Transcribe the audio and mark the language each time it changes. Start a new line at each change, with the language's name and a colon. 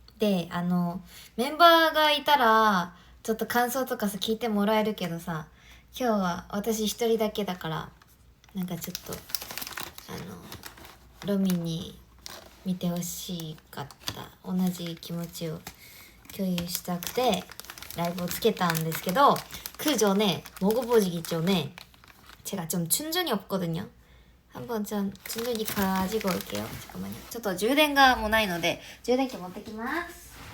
Japanese: でメンバーがいたらちょっと感想とかさ聞いてもらえるけどさ今日は私一人だけだからなんかちょっとロミに見てほしかった同じ気持ちを共有したくてライブをつけたんですけど
Korean: 그 전에 먹어보기 전에 제가 좀 충전이 없거든요. 한번 좀 충전기 가지고 올게요. 잠깐만요.
Japanese: ちょっと充電がもうないので充電器持ってきます。